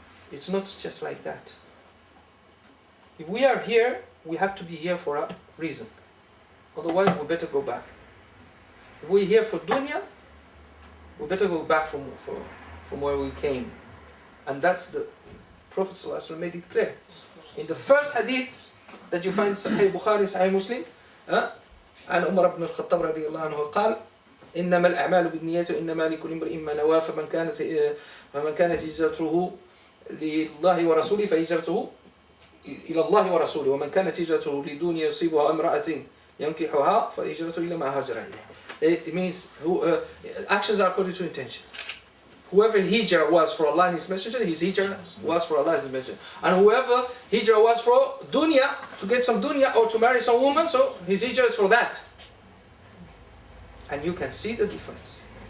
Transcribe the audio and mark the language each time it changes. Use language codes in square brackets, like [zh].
[en] It's not just like that. If we are here, we have to be here for a reason. Otherwise, we better go back. If we're here for dunya, we better go back from where we came. And that's the Prophet ﷺ made it clear. In the first hadith that you find in Sahih Bukhari, Sahih Muslim, [ar] عن عمر بن الخطاب رضي الله عنه قال إنما الأعمال بالنيات وإنما لكل امرئ ما نوى فمن كانت هجرته لله ورسوله فهجرته إلى الله ورسوله ومن كانت هجرته لدنيا يصيبها امرأة ينكحها فهجرته إلى ما هاجر إليه. [en] It means actions are according to intention. Whoever hijrah was for Allah and His Messenger, his hijrah was for Allah and His Messenger. And whoever hijrah was for dunya, to get some dunya or to marry some woman, so his hijrah is for that. And you can see the difference.